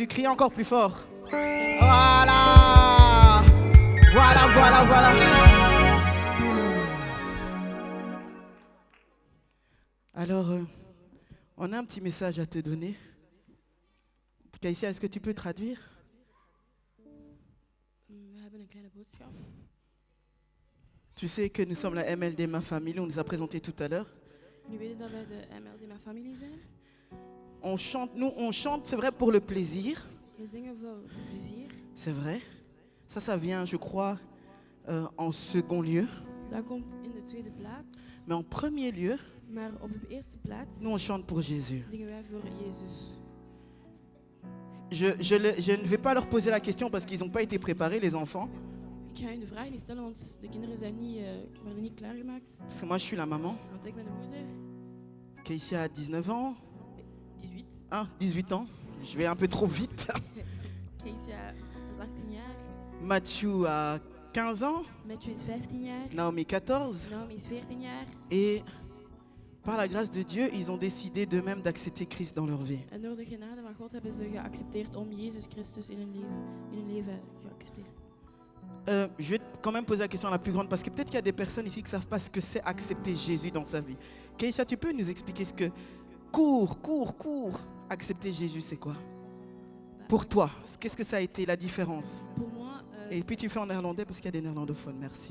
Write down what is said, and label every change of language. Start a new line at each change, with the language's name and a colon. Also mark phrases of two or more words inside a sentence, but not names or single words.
French: Criez encore plus fort. Voilà! Voilà, voilà, voilà. Alors, on a un petit message à te donner. Kaïsia, est-ce que tu peux traduire?
Dutch: We hebben een kleine boodschap.
French: Tu sais que nous sommes la MLD Ma Famille, on nous a présenté tout à l'heure.
Dutch: Jullie weten dat wij de MLD Mijn Familie zijn.
French: On chante, nous on chante, c'est vrai, pour le plaisir,
Dutch: We zingen voor plezier.
French: c'est vrai. Ça vient, je crois, en second lieu.
Dutch: Dat komt in de tweede plaats.
French: Mais en premier lieu,
Dutch: Maar op de eerste plaats
French: nous on chante pour Jésus.
Dutch: zingen wij voor Jezus.
French: Je ne vais pas leur poser la question parce qu'ils n'ont pas été préparés, les enfants.
Dutch: Ik ga hun de vraag niet stellen, want de kinderen zijn worden niet klaargemaakt.
French: Parce que moi, je suis la maman.
Dutch: Want ik ben de moeder.
French: Kaïsia a 19 ans. 18. Ah, 18 ans. Je vais un peu trop vite.
Dutch: Keisha is 18 jaar.
French: Mathieu a 15 ans.
Dutch: Mathieu is 15 jaar.
French: Naomi 14.
Dutch: Naomi is 14 jaar.
French: Et par la grâce de Dieu, ils ont décidé d'eux-mêmes d'accepter Christ dans leur vie.
Dutch: En door de genade van God hebben ze geaccepteerd om Jezus Christus in hun leven geaccepteerd.
French: Je vais quand même poser la question la plus grande parce que peut-être qu'il y a des personnes ici qui ne savent pas ce que c'est accepter Jésus dans sa vie. Keisha, tu peux nous expliquer ce que accepter Jésus, c'est quoi? Pour toi, qu'est-ce que ça a été la différence? Pour moi, Et puis tu fais en néerlandais parce qu'il y a des néerlandophones, merci.